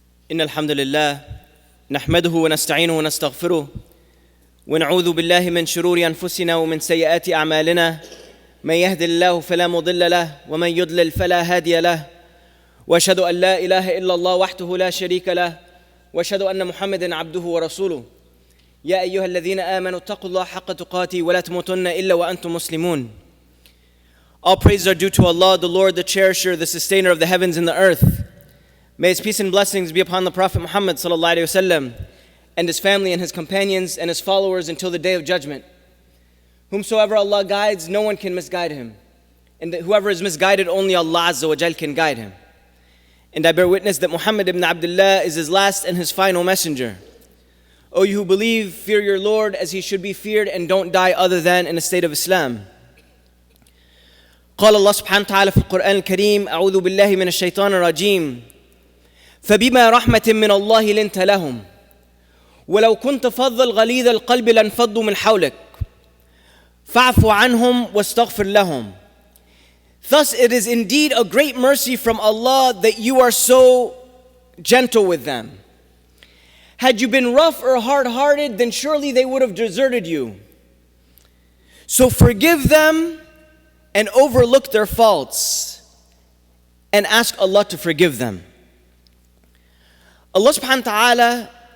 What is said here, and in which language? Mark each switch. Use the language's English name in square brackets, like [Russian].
[Arabic] إن الحمد لله نحمده ونستعينه ونستغفره ونعوذ بالله من شرور أنفسنا ومن سيئات أعمالنا من يهد الله فلا مضل له ومن يضلل فلا هادي له وأشهد أن لا إله إلا الله وحده لا شريك له وأشهد أن محمدًا عبده ورسوله يا أيها الذين آمنوا اتقوا الله حق تقاته ولا تموتن إلا وأنتم مسلمون. [English] All praise are due to Allah, the Lord, the Cherisher, the Sustainer of the heavens and the earth. May His peace and blessings be upon the Prophet Muhammad sallallahu alaihi wasallam and his family and his companions and his followers until the day of judgment. Whomsoever Allah guides, no one can misguide him. And whoever is misguided, only Allah Azza wa Jal can guide him. And I bear witness that Muhammad ibn Abdullah is his last and his final messenger. O you who believe, fear your Lord as He should be feared and don't die other than in a state of Islam. [Arabic] قال الله سبحانه وتعالى في القرآن الكريم أعوذ بالله من الشيطان الرجيم فبما رحمة من الله لنت لهم ولو كنت فظا غليظ القلب لانفضوا من حولك فاعف عنهم واستغفر لهم. [English] Thus it is indeed a great mercy from Allah that you are so gentle with them. Had you been rough or hard-hearted, then surely they would have deserted you. So forgive them and overlook their faults and ask Allah to forgive them. Allah subhanahu wa ta'ala